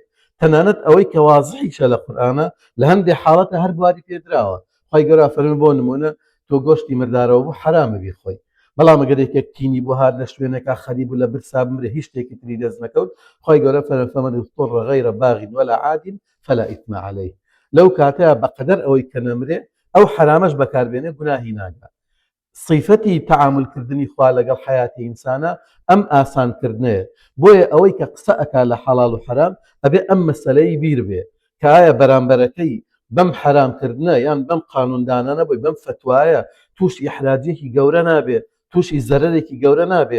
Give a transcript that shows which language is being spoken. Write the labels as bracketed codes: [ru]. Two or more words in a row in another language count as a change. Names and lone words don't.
[ckb] تەنانەت ئەوەی کە وازحیشە لە قورئانە لە هەندێک حاڵەتە هەر بواری پێدراوە. خوای گەورە فەرمووی بۆ نمونە تۆ گۆشتی مردارەوە بوو حرامە بیخۆی، بەڵام ئەگەر یەکێک تینی بۆ هات لە شوێنێکە خەریب و لە برسا بمرێ هیچ شتێکی تری دەست نەکەوت، خوای گەورە فەرمووی [ar] فەمەن اضطر غەیرە باغ ولا عاد فلا إثم عليه. [ckb] لەو کاتەیە بەقەدەر ئەوەی کە نەمرێ ئەو حرامەش بەکاربێنێ گوناهی ناگات. صیفەتی تەعاملکردنی خوا لەگەڵ حیاتی ئینسانە ئەم ئاسانکردنەیە. بۆیە ئەوەی کە قسە ئەکا لە حەڵاڵ و حرام ئەبێ ئەم مەسەلەی بیر بێ کە ئایا بەرامبەرەکەی بەم حرامکردنە یان بەم قانوندانە نەبووی، بەم فتوایە تووشی ئیحراجێکی گەورە نابێ، تووشی زەرەرێکی گەورە نابێ.